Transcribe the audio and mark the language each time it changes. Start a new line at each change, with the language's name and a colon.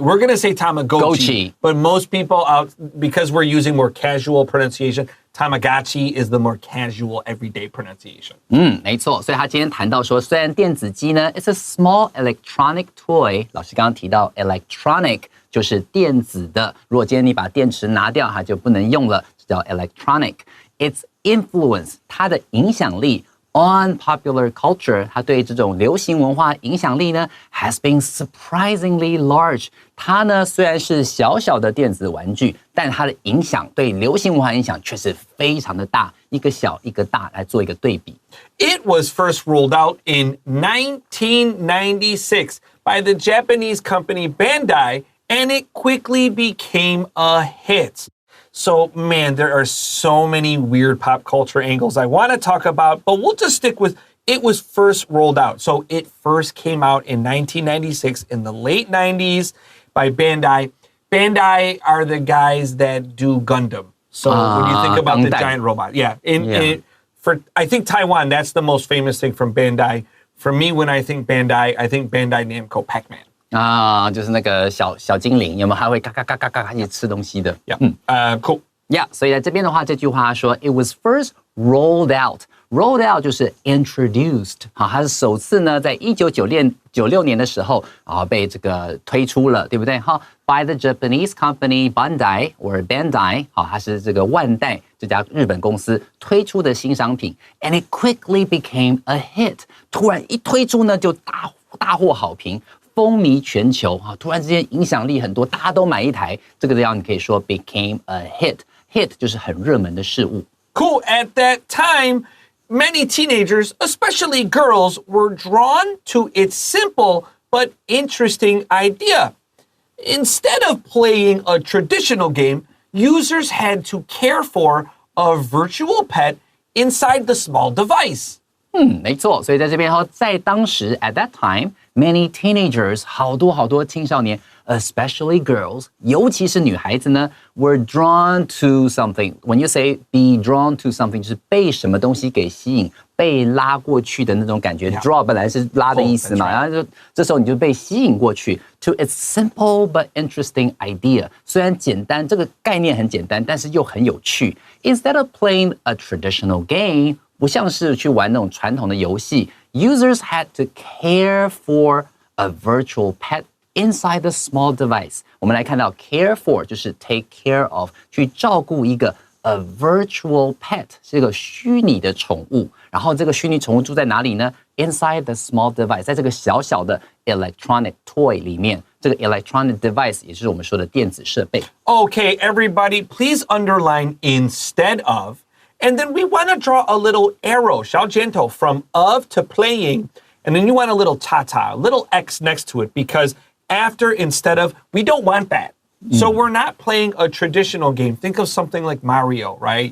English: We're going to say Tamagotchi, but most people because we're using more casual pronunciation, Tamagotchi is the more casual everyday pronunciation.
Chinese: 没错，所以他今天谈到说，虽然电子鸡呢 ，
English: it's a small electronic toy，
Chinese: 老师刚刚提到 electronic 就是电子的，如果今天你把电池拿掉，它就不能用了，这叫 electronic。
English: Its influence，
Chinese: 它的影响力
English: on popular culture，
Chinese: 它对这种流行文化影响力呢
English: has been surprisingly large。
Chinese: 它呢虽然是小小的电子玩具，但它的影响对流行文化影响却是非常的大，一个小一个大，来做一个对比。
English: It was first rolled out in 1996 by the Japanese company Bandai, and it quickly became a hit. So, man, there are so many weird pop culture angles I want to talk about, but we'll just stick with it was first rolled out. So it first came out in 1996 in the late 90s by Bandai. Bandai are the guys that do Gundam. So when you think about the giant robot, for I think Taiwan, that's the most famous thing from Bandai. For me, when I think Bandai Namco Pac-Man.
Chinese: 就是那个小精灵，有没有？还会嘎嘎嘎嘎嘎一直吃东西的。
English: Cool.
Chinese: Yeah， 所以在这边的话，这句话说 ，
English: It was first rolled out。
Chinese: Rolled out 就是 introduced， 好，它是首次呢，在1996年的时候被这个推出了，对不对？好 ，
English: by the Japanese company Bandai or Bandai，
Chinese: 好，它是这个万代这家日本公司推出的新商品 ，
English: and it quickly became a hit。
Chinese: 突然一推出呢，就大获好评。风靡全球突然之间影响力很多，大家都买一台，这个样你可以说
English: became a hit。
Chinese: hit 就是很热门的事物。
English: Cool. At that time, many teenagers, especially girls, were drawn to its simple but interesting idea. Instead of playing a traditional game, users had to care for a virtual pet inside the small device.
Chinese: 没错，所以在这边在当时
English: at that time, many teenagers
Chinese: 好多青少年
English: especially girls
Chinese: 尤其是女孩子呢
English: were drawn to something. When you say be drawn to something
Chinese: 就是被什么东西给吸引，被拉过去的那种感觉。 draw 本来是拉的意思嘛，然后就这时候你就被吸引过去
English: to its simple but interesting idea.
Chinese: 虽然简单，这个概念很简单，但是又很有趣。
English: Instead of playing a traditional game,
Chinese: 不像是去玩那种传统的游戏
English: users had to care for a virtual pet inside the small device.
Chinese: 我们来看到 care for 就是
English: take care of
Chinese: 去照顾一个
English: a virtual pet
Chinese: 是一个虚拟的宠物，然后这个虚拟宠物住在哪里呢？
English: inside the small device
Chinese: 在这个小小的 electronic toy 里面，这个 electronic device 也就是我们说的电子设备。
English: Okay, everybody, please underline instead of.And then we want to draw a little arrow,
Chinese: 小箭头
English: from of to playing. And then you want a little ta-ta, a little X next to it, because after instead of, we don't want that. So we're not playing a traditional game. Think of something like Mario, right?